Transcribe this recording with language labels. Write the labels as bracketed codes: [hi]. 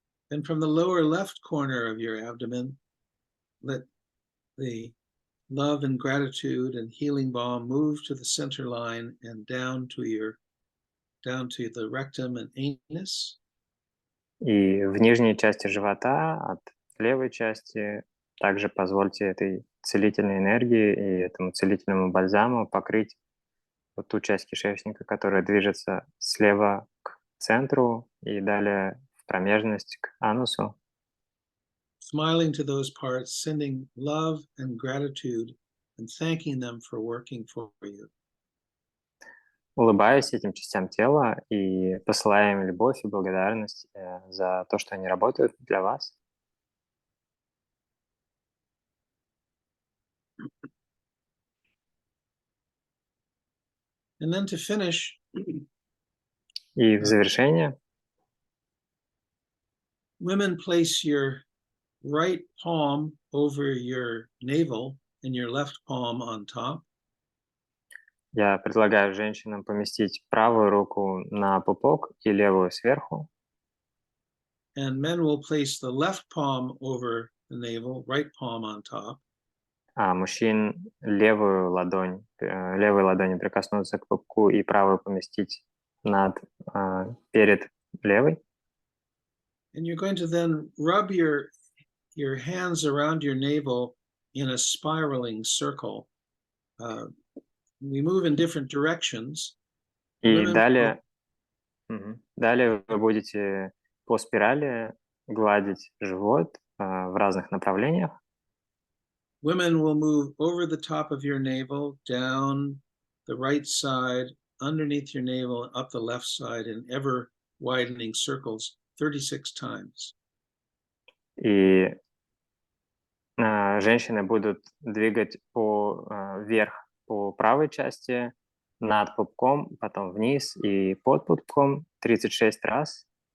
[en] And from the lower left corner of your abdomen, let the love and gratitude and healing balm move to the center line and down to the rectum and anus. [ru] И в нижней части живота, от левой части, также позвольте этой целительной энергии и этому целительному бальзаму покрыть вот ту часть кишечника, которая движется слева к центру и далее в промежность к анусу. [en] Smiling to those parts, sending love and gratitude and thanking them for working for you. [ru] Улыбаясь этим частям тела и посылая им любовь и благодарность за то, что они работают для вас. [en] And then to finish, [ru] И в завершение [en] women place your right palm over your navel and your left palm on top. [ru] я предлагаю женщинам поместить правую руку на пупок и левую сверху. [en] And men will place the left palm over the navel, right palm on top. [ru] А мужчин левой ладонью прикоснуться к пупку и правую поместить перед левой. [en] And you're going to then rub your hands around your navel in a spiraling circle. We move in different directions. [ru] И далее вы будете по спирали гладить живот в разных направлениях. [en] Women will move over the top of your navel, down the right side, underneath your navel, up the left side in ever widening circles 36 times. [ru] И женщины будут двигать вверх по правой части, над пупком, потом вниз и под пупком 36 раз.